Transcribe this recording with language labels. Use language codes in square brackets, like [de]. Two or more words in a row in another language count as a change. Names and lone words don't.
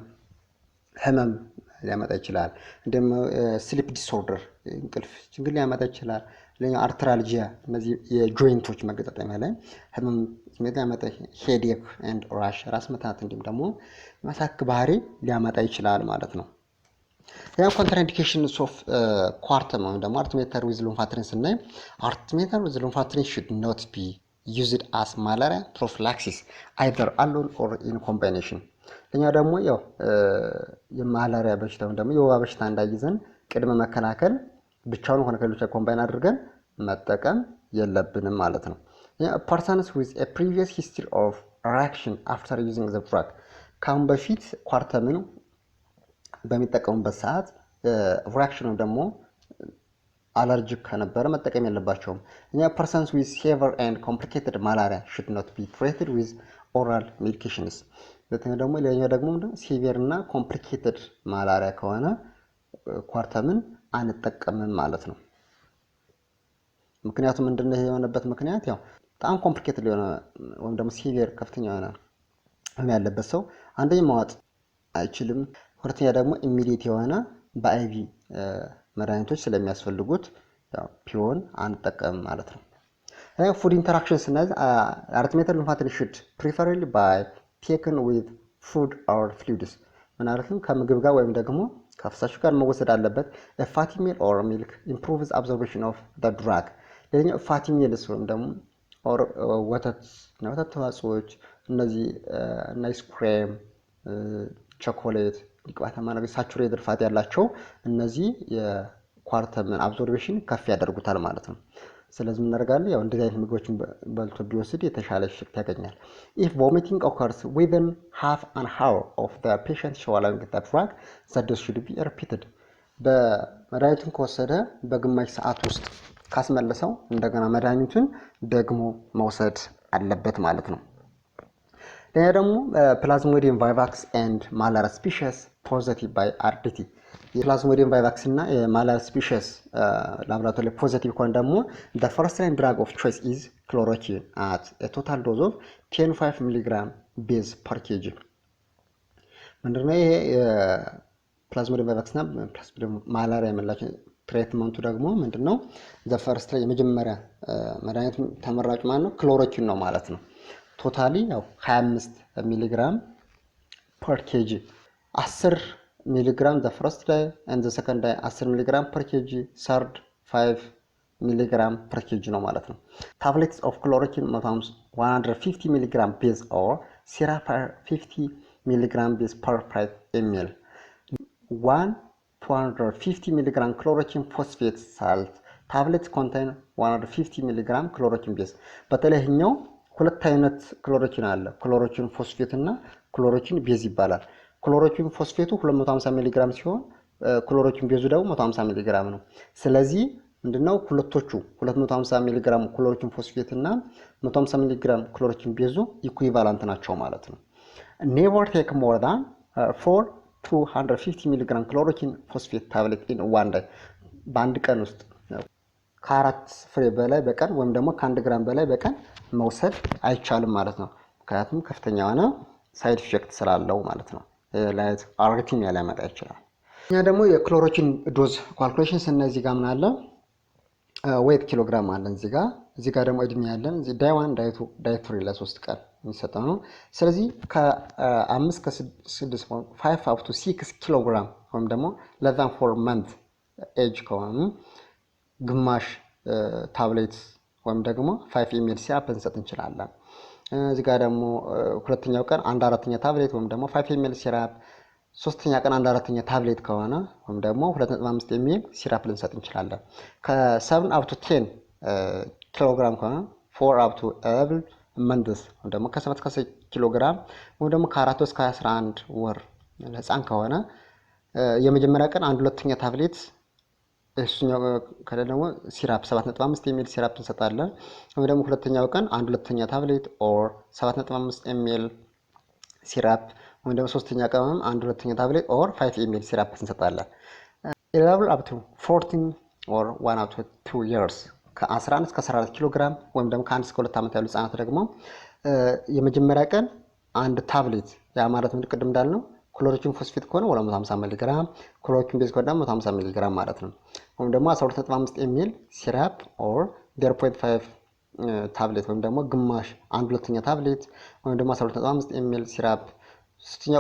[am] ህመም ሊያመጣ ይችላል። እንደም [en] sleep disorder፣ [am] እንቅልፍ ችግር ሊያመጣ ይችላል። ሌላኛው አርትራልጂያ፣ እነዚህ የጆይንቶች መገጣጠሚያ ላይ ህመም ስሜት ሊያመጣ፣ [en] headache and rash፣ [am] ራስ ምታት፣ እንዲሁም ደግሞ ማሳክ ባህሪ ሊያመጣ ይችላል ማለት ነው። ያ [en] contraindications of Coartem [am] ወይም ደግሞ [en] artemether with lumefantrine [am] ስናይ [en] artemether with lumefantrine should not be used as malaria prophylaxis either alone or in combination። [am] ለኛ ደግሞ ያው የማላሪያ በሽታ ወይም ደግሞ የወባ በሽታ እንዳይዘን ቅድመ መከላከል ብቻውን ሆነ ከሌሎች ኮምባይን አድርገን መጠቀም የለብንም ማለት ነው። [en] persons with a previous history of reaction after using the drug [am] ካሁን በፊት ኳርተምን በሚጠቀሙበት ሰዓት ሪአክሽኑ ደግሞ አለርጂክ ከነበረ መጠቀም የለባቸውም። [en] persons with severe and complicated malaria should not be treated with oral medications። [am] ለተኛ ደግሞ ሌላኛው ደግሞ ሲቪር እና ኮምፕሊኬትድ ማላሪያ ከሆነ ኳርተምን አንጠቀምም ማለት ነው። ምክንያቱም ምንድነው የሆነበት ምክንያት ያው በጣም ኮምፕሊኬትድ የሆነ ወይም ደግሞ ሲቪር ከፍተኛ የሆነ ያለበት ሰው አንደኛ ማዋጥ አይችልም፣ ሁለተኛ ደግሞ ኢሚዲየት የሆነ በአይቪ መድኃኒቶች ስለሚያስፈልጉት ያው ፒዮን አንጠቀም ማለት ነው። [en] food interactions [am] እና አርቲሜተር ሉሜፋንትሪን [en] should preferably by taken with food or fluids [am] ምናልባትም ከምግብ ጋር ወይም ደግሞ ከፍሳሽ ጋር መወሰድ አለበት። [en] fatty meal or milk improves absorption of the drug። [am] ለኛው [en] fatty meals [am] ወይም ደግሞ ወተት ተዋጽኦች እነዚህ ናይስ ክሬም፣ ቸኮሌት፣ ቅባታማ ነገር [en] saturated fat [am] ያላቸው እነዚህ የኳርተምን አብዞርቤሽን ከፍ ያደርጉታል ማለት ነው። ስለዚህ ምን እናደርጋለን? ያው እንደዚህ አይነት ምግቦችን በልቶ ቢወስድ የተሻለ ሽፍት ያገኛል። [en] if vomiting occurs within half an hour of the patient swallowing the drug the dose should be repeated። [am] በመድኃኒቱን ከወሰደ በግማሽ ሰዓት ውስጥ ካስመለሰው እንደገና መድኃኒቱን ደግሞ መውሰድ አለበት ማለት ነው። ሌላ ደግሞ ፕላዝሞዲየም ቫይቫክስ [en] and malaria species positive by RDT። [am] የፕላዝሞዲየም ቫይቫክስ እና የማላሪያ ስፒሺስ ላብራቶሪ ፖዚቲቭ ከሆነ ደግሞ [en] the first line drug of choice is chloroquine at a total dose of 10.5 mg base per kg። [am] ምንድነው ይሄ ፕላዝሞዲየም ቫይቫክስ እና ፕላዝሞዲየም ማላሪያ የምንላቸው ትሪትመንቱ ደግሞ ምንድነው? [en] the first [am] ላይ የመጀመሪያ መድኃኒት ተመራጭ ማለት ነው ክሎሮኪን ነው ማለት ነው። ቶታሊ ያው [en] 25 milligram per kg 10 milligram the first day and the second day 10 milligram per kg [am] third [en] 5 milligram per kg [am] ነው ማለት ነው። [en] tablets of chloroquine [am] 150 ሚሊግራም [en] base or syrup [am] 50 ሚሊግራም [en] base per 5 ml [am] 250 ሚሊግራም [en] chloroquine phosphate salt tablets contain [am] 150 ሚሊግራም [en] chloroquine base። [am] በተለይኛው ሁለት አይነት ክሎሮኪን አለ፣ [en] chloroquine phosphate [am] እና [en] chloroquine base [am] ይባላል። ክሎሮኪን ፎስፌቱ 250 ሚሊግራም ሲሆን ክሎሮኪን ቤዙ ደግሞ 150 ሚሊግራም ነው። ስለዚህ ምንድነው ሁለቶቹ 250 ሚሊግራም [en] chloroquine phosphate [am] እና 150 ሚሊግራም ክሎሮኪን ቤዙ ኢኩዊቫለንት ናቸው ማለት ነው። [en] never take more than [am] 250 ሚሊግራም [en] chloroquine phosphate tablet in one day። [am] በአንድ ቀን ውስጥ ከአራት ፍሬ በላይ በቀን ወይም ደግሞ ከአንድ ግራም በላይ በቀን መውሰድ አይቻልም ማለት ነው። ምክንያቱም ከፍተኛ የሆነ [en] side effect [am] ስላለው ማለት ነው። ላይት አርቲሚያ ሊያመጣ ይችላል። እኛ ደግሞ የክሎሮኪን [en] dose calculation [am] እነዚህ ጋር ምን አለ [en] weight kilogram [am] አለን እዚህ ጋር ደግሞ እድሜ ያለን እዚህ [en] day 1 day 2 day 3 [am] ለ3 ቀን የሚሰጠው ነው። ስለዚህ ከ5 ከ6 [en] 5 up to 6 [am] ኪሎግራም ወይም ደግሞ [en] less than 4 month age [am] ከሆኑ ግማሽ ታብሌት ወይም ደግሞ [en] 5 ml syrup [am] እንሰጥ እንችላለን። እዚህ ጋር ደግሞ ሁለተኛው ቀን 1/4 ታብሌት ወይም ደግሞ [en] 5 ml syrup፣ [am] ሶስተኛ ቀን 1/4 ታብሌት ከሆነ ወይም ደግሞ [en] 2.5 ml syrup [am] ልንሰጥ እንችላለን። ከ7 [en] up to 10 [am] ኪሎግራም ከሆነ [en] 4 up to 11 months [am] ወይም ደግሞ ከ7 እስከ 10 ኪሎግራም ወይም ደግሞ ከ4 እስከ 11 ወር ለህፃን ከሆነ የመጀመሪያ ቀን 1/2 ታብሌት እሱኛው ከለ ደግሞ ሲራፕ [en] 7.5 ml syrup [am] እንሰጣለን። ወይም ደግሞ ሁለተኛው ቀን 1/2 [en] tablet or 7.5 ml syrup [am] ወይም ደግሞ ሶስተኛ ቀን 1/2 [en] tablet or 5 ml syrup [am] እንሰጣለን። [en] level up to 14 or 1 up to 2 years [am] ከ11 እስከ 14 ኪሎ ግራም ወይም ደግሞ ከ1 እስከ 2 ዓመት ያሉ ህፃናት ደግሞ የመጀመሪያ ቀን 1 ታብሌት ያ ማለት ምን ቅድም እንዳልነው [en] chloroquine phosphate [am] ከሆነ 250 ሚሊ ግራም [en] chloroquine base [am] ከሆነ 150 ሚሊ ግራም ማለት ነው። ወይም ደግሞ [en] 12.5 ml syrup or 0.5 tablet [am] ወይም ደግሞ ግማሽ 1/2 ታብሌት ወይም ደግሞ [en] 12.5 ml syrup፣ [am] ሶስተኛው